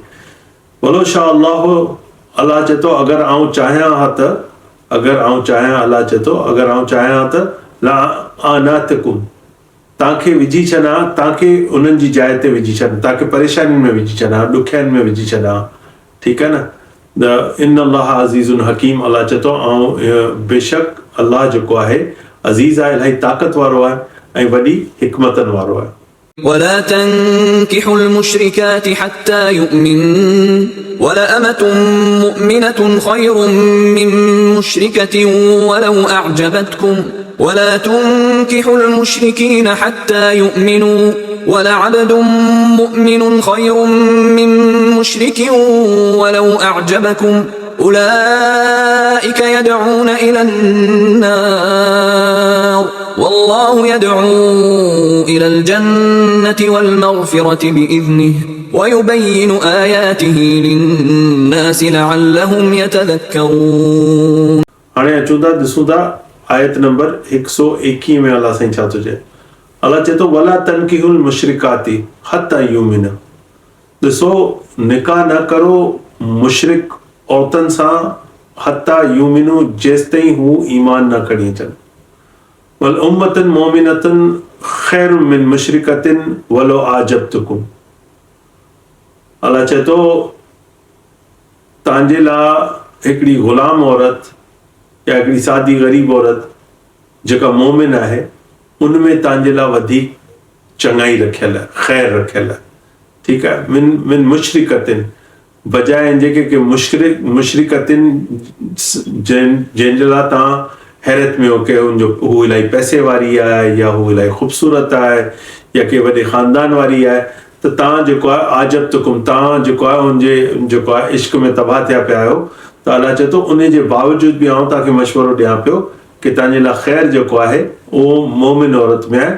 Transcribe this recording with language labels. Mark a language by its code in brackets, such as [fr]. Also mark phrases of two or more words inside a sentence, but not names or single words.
[ar] ولو شاء الله, [sd] अल्लाह चए थो अगरि आउं चाहियां हा त, अगरि आउं चाहियां, अल्लाह चए थो अगरि आउं चाहियां त [ar] لأعنتكم, [sd] तव्हांखे विझी छॾां, तव्हांखे उन्हनि जी जाइ ते विझी छॾां, तव्हांखे परेशानियुनि में विझी छॾां, ॾुखियाईनि में विझी छॾां, ठीकु आहे न। त [ar] إن الله عزيز حكيم, [sd] अल्लाह चए थो ऐं बेशक अल्लाह जेको आहे अज़ीज़ आहे, इलाही ताक़त वारो आहे ऐं वॾी हिकमतनि वारो आहे। [ar] ولا تنكحوا المشركات حتى يؤمنوا ولأمة مؤمنة خير من مشركة ولو أعجبتكم ولا تنكحوا المشركين حتى يؤمنوا ولعبد مؤمن خير من مشرك ولو أعجبكم أولئك يدعون إلى النار والله يدعو إلى الجنة والمغفرة بإذنه ويبين آياته للناس لعلهم يتذكرون. [sd] हाणे अचूं था ॾिसूं था आयत नंबर 121 में अल्लाह साईं छा थो चए। अल्लाह चए थो [ar] ولا تنكحوا المشركات حتى يؤمن, [sd] ॾिसो निकाह न करो मुशरिक औरतुनि सां [ar] حتى يؤمن, [sd] जेसिताईं हू ईमान न खणी अचनि। [ar] ولأمة مؤمنة خير من مشركة ولو أعجبتكم, [sd] अल्लाह चए थो तव्हांजे लाइ हिकिड़ी ग़ुलाम औरत या हिकिड़ी सादी ग़रीब औरत जेका मोमिन आहे, उनमें तव्हांजे लाइ वधीक चङाई रखियल आहे, ख़ैर रखियल आहे, ठीकु आहे। [ar] من مشركة, [sd] बजाए जेके मुशरिकतिन जंहिंजे लाइ तव्हां हैरत में हो कि हू इलाही पैसे वारी आहे या हू इलाही ख़ूबसूरत आहे या के वॾे ख़ानदान वारी आहे, त तव्हां जेको आहे आजबतुकुम, तव्हां जेको आहे उनजे जेको आहे इश्क में तबाह थिया पिया आहियो, त अल्लाह चए थो उन जे बावजूद बि आउं तव्हांखे मशवरो ॾियां पियो कि तव्हांजे लाइ ख़ैर जेको आहे उहो मोमिन औरत में आहे।